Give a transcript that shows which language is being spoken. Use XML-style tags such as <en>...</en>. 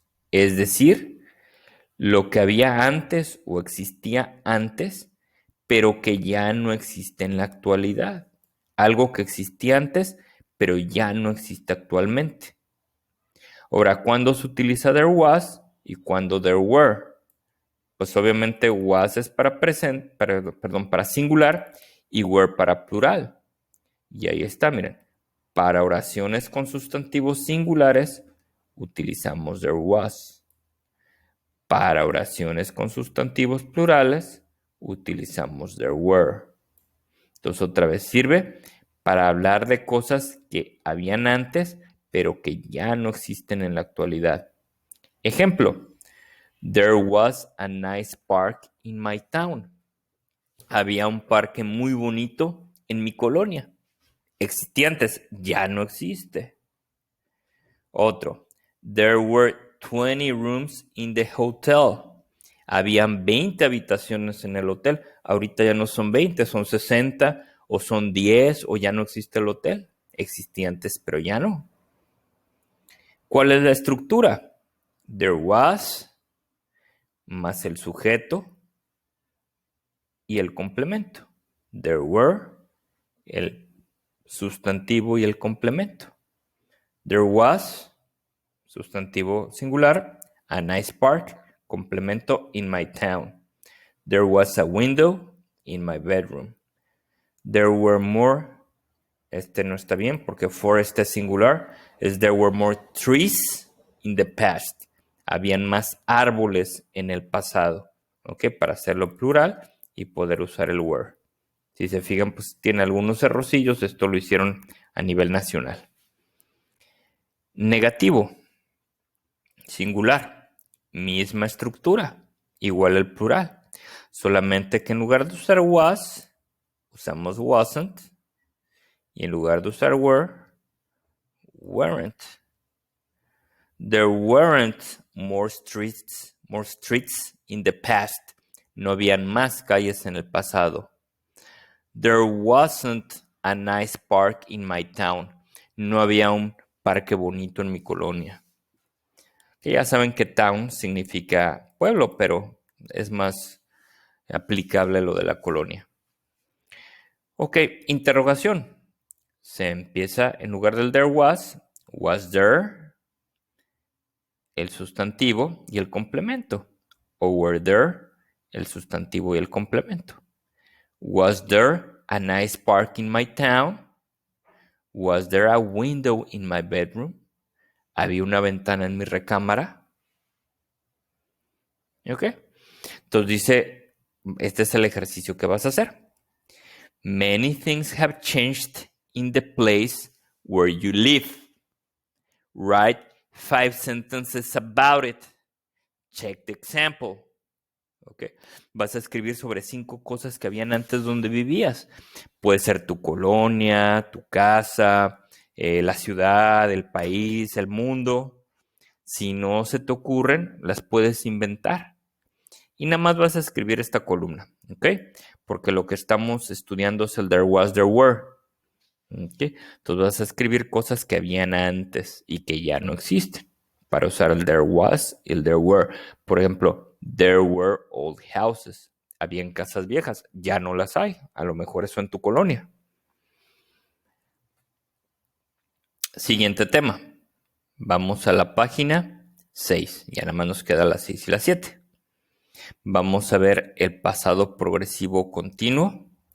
<es>Es decir, lo que había antes o existía antes, pero que ya no existe en la actualidad. Algo que existía antes, pero ya no existe actualmente. Ahora, ¿cuándo se utiliza there was y cuándo there were? Pues obviamente was es para para singular y were para plural. Y ahí está, miren. Para oraciones con sustantivos singulares utilizamos there was. Para oraciones con sustantivos plurales, utilizamos there were. Entonces, otra vez sirve para hablar de cosas que habían antes, pero que ya no existen en la actualidad.</es> <en>Ejemplo, there was a nice park in my town.</en> <es>Había un parque muy bonito en mi colonia. Existía antes, ya no existe.</es> <en>Otro, there were 20 rooms in the hotel.</en> <es>Habían 20 habitaciones en el hotel. Ahorita ya no son 20, son 60 o son 10 o ya no existe el hotel. Existía antes, pero ya no. ¿Cuál es la estructura? There was más el sujeto y el complemento. There were, el sustantivo y el complemento.</es> <en>There was,</en> <es>sustantivo singular,</es> <en>a nice park, complemento in my town. There was a window in my bedroom. There were more,</en> <es>este no está bien porque for este es singular, es</es> <en>there were more trees in the past.</en> <es>Habían más árboles en el pasado, ¿ok? Para hacerlo plural y poder usar el were. Si se fijan, pues tiene algunos errorcillos, esto lo hicieron a nivel nacional. Negativo, singular, misma estructura, igual el plural. Solamente que en lugar de usar was, usamos wasn't. Y en lugar de usar were, weren't.</es> <en>There weren't more streets in the past.</en> <es>No habían más calles en el pasado.</es> <en>There wasn't a nice park in my town.</en> <es>No había un parque bonito en mi colonia. Que ya saben que town significa pueblo, pero es más aplicable lo de la colonia. Ok, interrogación. Se empieza en lugar del there was there, el sustantivo y el complemento. O were there, el sustantivo y el complemento.</es> <en>Was there a nice park in my town? Was there a window in my bedroom?</en> <es>¿Había una ventana en mi recámara? ¿Ok? Entonces dice, este es el ejercicio que vas a hacer.</es> <en>Many things have changed in the place where you live. Write 5 sentences about it. Check the example. Okay.</en> <es>Vas a escribir sobre 5 cosas que habían antes donde vivías. Puede ser tu colonia, tu casa, la ciudad, el país, el mundo. Si no se te ocurren, las puedes inventar. Y nada más vas a escribir esta columna, ¿ok? Porque lo que estamos estudiando es el there was, there were. ¿Okay? Entonces vas a escribir cosas que habían antes y que ya no existen. Para usar el there was y el there were. Por ejemplo,</es> <en>there were old houses.</en> <es>Habían casas viejas, ya no las hay. A lo mejor eso en tu colonia. Siguiente tema. Vamos a la página 6. Ya nada más nos queda la 6 y la 7. Vamos a ver el pasado progresivo continuo.</es>